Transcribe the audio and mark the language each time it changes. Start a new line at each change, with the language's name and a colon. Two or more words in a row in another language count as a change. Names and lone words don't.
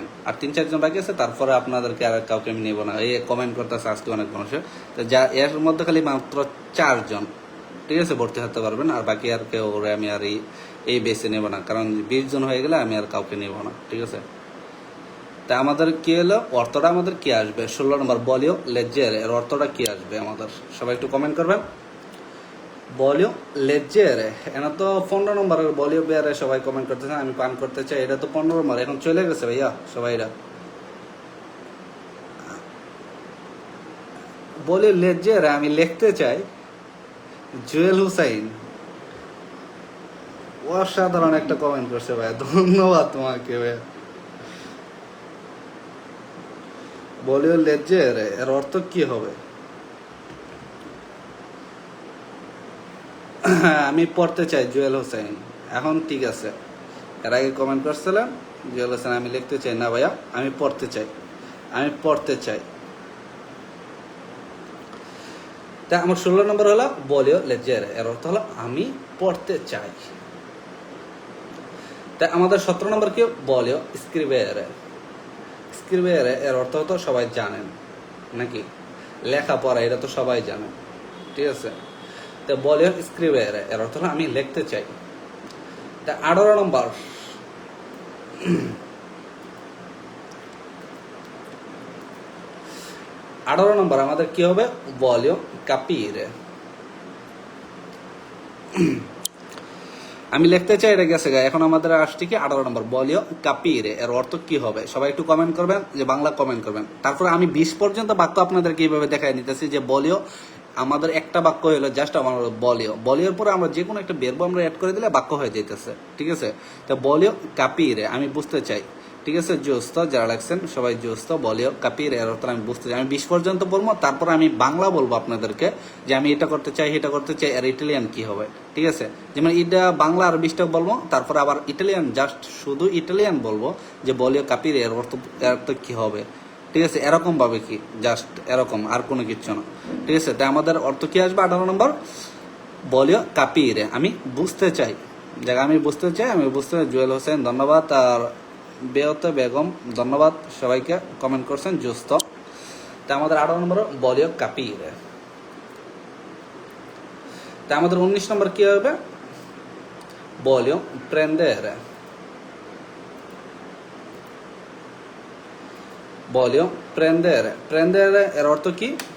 Bangla: আর 3-4 জন বাকি আছে, তারপরে আপনাদেরকে আর কাউকে আমি নেবো না। এই কমেন্ট করতেছে আজকে অনেক মানুষের, তো যা এর মধ্যে খালি মাত্র 4 জন, ঠিক আছে, ভর্তি হতে পারবেন। আর বাকি আর কেউ ওরে আমি আর এই বেসে নেব না, কারণ 20 জন হয়ে গেলে আমি আর কাউকে নেব না, ঠিক আছে? তা আমাদের কি হলো অর্থটা, আমাদের কি আসবে? 16 নম্বর
Italian: voglio leggere
Bangla: এর অর্থটা কি আসবে আমাদের? সবাই একটু কমেন্ট করবেন।
Italian: voglio leggere
Bangla: এটা তো 15 নম্বরের
Italian: voglio bere
Bangla: সবাই কমেন্ট করতেছে আমি পান করতে চাই, এটা তো 15 নম্বর, এখন চলে গেছে ভাইয়া সবাই। এরা
Italian: voglio leggere
Bangla: আমি লিখতে চাই। জুয়েল হুসাইন অসাধারণ একটা কমেন্ট করছে ভাইয়া, ধন্যবাদ তোমাকে ভাইয়া।
Italian: voglio leggere
Bangla: এর অর্থ কি হবে? আমি পড়তে চাই জুয়েল হোসেন। এখন ঠিক আছে, এর আগে কমেন্ট করছিলেন জুয়েল হোসেন আমি লিখতে চাই না ভাইয়া, আমি পড়তে চাই, আমি পড়তে চাই। তা আমার 16 নম্বর হলো
Italian: voglio leggere
Bangla: এর অর্থ হলো আমি পড়তে চাই। তা আমাদের 17 নম্বর কি?
Italian: voglio scrivere।
Bangla: scrivere এর অর্থ তো সবাই জানেন নাকি? লেখাপড়া, এটা তো সবাই জানেন, ঠিক আছে? তা
Italian: voglio scrivere
Bangla: এর অর্থ হলো আমি লিখতে চাই। তা 18 নম্বর 18 নম্বর আমাদের কি হবে?
Italian: voglio capire।
Bangla: আমি লিখতে চাই, এটা গেছে গা। এখন আমাদের আসছে কি 18 নম্বর
Italian: voglio capire
Bangla: এর অর্থ কি হবে? সবাই একটু কমেন্ট করবেন, যে বাংলা কমেন্ট করবেন। তারপরে আমি 20 পর্যন্ত বাক্য আপনাদেরকে এইভাবে দেখাই নিতেছি যে voglio আমাদের একটা বাক্য হলো জাস্ট আমার voglioর পরে আমরা যে কোনো একটা verb আমরা অ্যাড করে দিলে বাক্য হয়ে যাইতেছে, ঠিক আছে? তো
Italian: voglio capire
Bangla: আমি বুঝতে চাই, ঠিক আছে? জোস্ত যারা লাগছেন সবাই জোস্ত।
Italian: voglio capire
Bangla: এর অর্থ আমি বুঝতে চাই। আমি 20 পর্যন্ত বলবো, তারপর আমি বাংলা বলবো আপনাদেরকে যে আমি এটা করতে চাই, এটা করতে চাই। আর ইটালিয়ান কি হবে, ঠিক আছে? যেমন এটা বাংলা আর 20টা বলবো, তারপর আবার ইটালিয়ান জাস্ট শুধু ইটালিয়ান বলবো যে
Italian: voglio capire
Bangla: এর অর্থ কি হবে, ঠিক আছে? এরকম ভাবে কি, জাস্ট এরকম, আর কোনো কিছু না, ঠিক আছে? তাই আমাদের অর্থ কি আসবে 18 নম্বর
Italian: voglio capire
Bangla: আমি বুঝতে চাই। জায়গা আমি বুঝতে চাই, আমি বুঝতে চাই। জুয়েল হোসেন ধন্যবাদ, আর বেয়তে বেগম ধন্যবাদ, সবাইকে কমেন্ট করছেন জুস্ত। তা আমাদের 18 নম্বর
Italian: voglio capire।
Bangla: তা আমাদের 19 নম্বর কি হবে?
Italian: voglio prendere। voglio prendere prendere
Bangla: এর অর্থ কি?